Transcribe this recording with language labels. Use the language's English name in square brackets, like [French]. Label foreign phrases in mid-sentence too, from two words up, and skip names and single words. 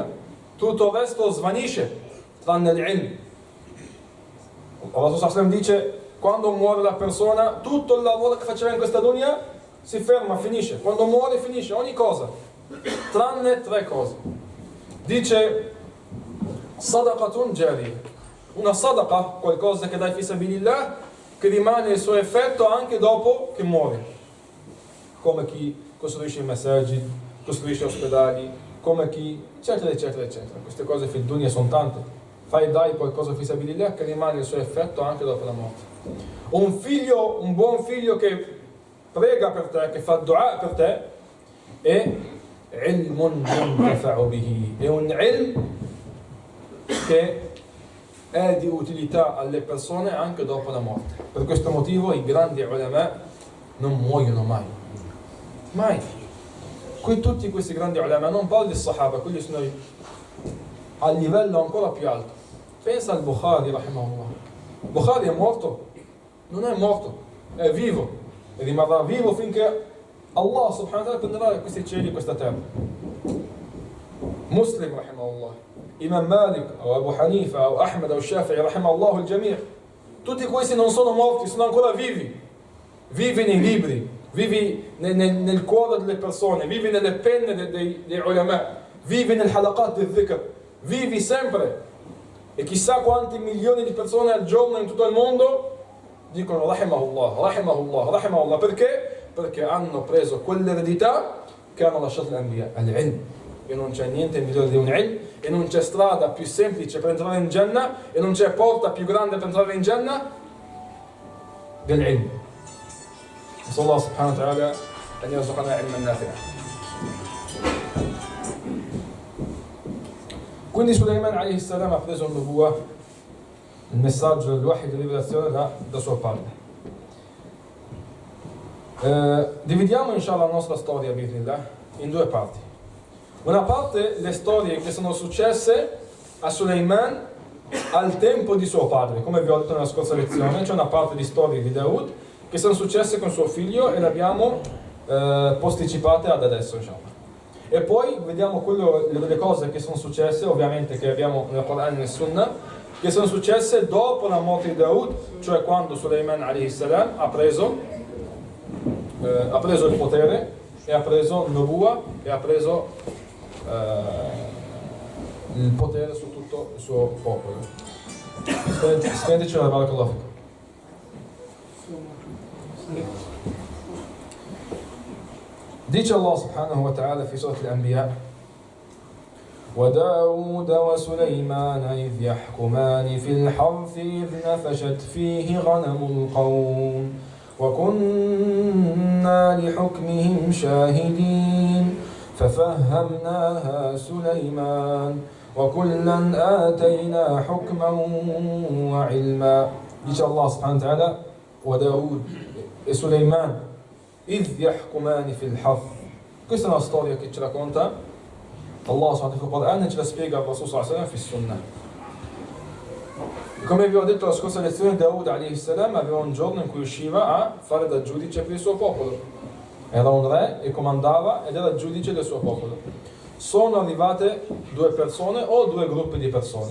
[Italian] Tutto il resto svanisce tranne l'ilm. Allah sallallahu dice: quando muore la persona, tutto il lavoro che faceva in questa dunya si ferma, finisce. Quando muore finisce ogni cosa, tranne 3 cose. Dice: [Arabic] صدقة جارية, [Italian] una sadaqa, qualcosa che dai [Arabic] في سبيل الله, [Italian] che rimane il suo effetto anche dopo che muore, come chi costruisce i messaggi, costruisce ospedali, come chi eccetera eccetera eccetera. Queste cose [Arabic] في الدنيا [Italian] sono tante. Dai qualcosa [Arabic] في سبيل الله [Italian] che rimane il suo effetto anche dopo la morte. Un figlio, un buon figlio che prega per te, che fa dua per te, è [Arabic] علم ينتفع به, [Italian] è un ilm che è di utilità alle persone anche dopo la morte. Per questo motivo i grandi ulama non muoiono mai. Mai. Tutti questi grandi ulama, non parlo di Sahaba, quelli sono a livello ancora più alto. Pensa al Bukhari, rahimahullah. Bukhari è morto? Non è morto, è vivo e rimarrà vivo finché Allah [Arabic] سبحانه وتعالى [Italian] prenderà questi cieli e questa terra. Muslim, rahimahullah, Imam Malik, o Abu Hanifa, o Ahmed, o Shafi'i, [Arabic] رحمهم الله الجميع'. [Italian] Tutti questi non sono morti, sono ancora vivi. Vivi nei libri, vivi nel cuore delle persone, vivi nelle penne dei ulama, vivi nel halaqat del dhikr, vivi sempre. E chissà quanti milioni di persone al giorno in tutto il mondo dicono [Arabic] رحمه الله، رحمه الله، رحمه الله. [Italian] Perché? Perché hanno preso quell'eredità che hanno lasciato l'Anbiya, al-ilm. E non c'è niente migliore di un ilm, e non c'è strada più semplice per entrare in Jannah, e non c'è porta più grande per entrare in Jannah dell'ilm. [Arabic] نسأل الله سبحانه وتعالى أن يرزقنا علما نافعا. [Italian] Quindi Sulaiman [Arabic] عليه السلام [Italian] ha preso il nubuwa, il messaggio del wahi di rivelazione da sua parte. Dividiamo inshallah la nostra storia bismillah in 2 parti. Una parte le storie che sono successe a Sulaiman al tempo di suo padre, come vi ho detto nella scorsa lezione. C'è una parte di storie di Daud che sono successe con suo figlio e le abbiamo posticipate ad adesso, inshallah. E poi vediamo le cose che sono successe, ovviamente, che abbiamo nel Quran e nel Sunnah, che sono successe dopo la morte di Daud, cioè quando Sulaiman [Arabic] عليه السلام [Italian] ha preso il potere e ha preso il nubuwa e ha preso il potere su tutto il suo popolo. Spenditeci la [Arabic] بارك الله فيكم. Dice Allah سبحانه وتعالى في سورة الأنبياء: وَدَاوُودَ وَسُلَيْمَانَ إِذْ يَحْكُمَانِ فِي الْحَرْثِ إِذْ نَفَشَتْ فِيهِ غَنَمُ الْقَوْمِ وَكُنَّا لِحُكْمِهِمْ شَاهِدِينَ فَفَهَّمْنَاهَا سُلَيْمَانَ وَكُلًّا آتَيْنَا حُكْمًا وَعِلْمًا. Dice Allah سبحانه وتعالى: وَدَاوُودَ e Sulaiman إِذْ يَحْكُمَانِ فِي الْحَرْثِ. [Italian] Questa è una storia che ci racconta Allah [Arabic] سبحانه وتعالى [Italian] e ce la spiega il Rasul [Arabic] صلى الله عليه وسلم في السنة. [Italian] Come vi ho detto la scorsa lezione, Daud [Arabic] عليه السلام [Italian] aveva un giorno in cui usciva a fare da giudice per il suo popolo. Era un re e comandava ed era giudice del suo popolo. Sono arrivate 2 persone o 2 gruppi di persone.